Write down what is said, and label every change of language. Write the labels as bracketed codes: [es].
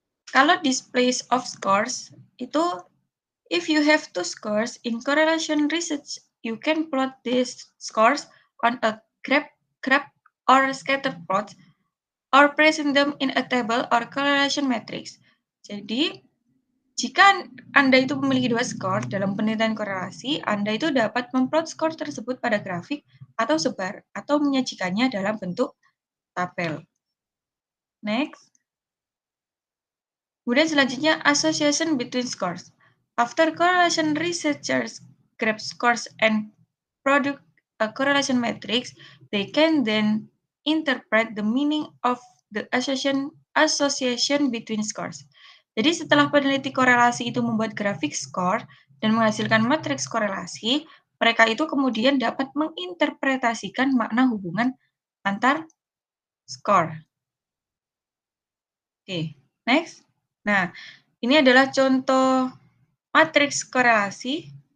[en] Kalau displays of scores itu, if you have two scores in correlation research, you can plot these scores on a graph or scatter plot or present them in a table or correlation matrix. [id] Jadi, jika Anda itu memiliki dua skor dalam penelitian korelasi, Anda itu dapat memplot skor tersebut pada grafik atau sebar atau menyajikannya dalam bentuk tabel. [en] Next. [id] Kemudian selanjutnya [en] association between scores. After correlation researchers grab scores and produce a correlation matrix, they can then interpret the meaning of the association between scores. [id] Jadi setelah peneliti korelasi itu membuat grafik skor dan menghasilkan matriks korelasi, mereka itu kemudian dapat menginterpretasikan makna hubungan antar skor. Oke, next. Nah, ini adalah contoh matriks korelasi.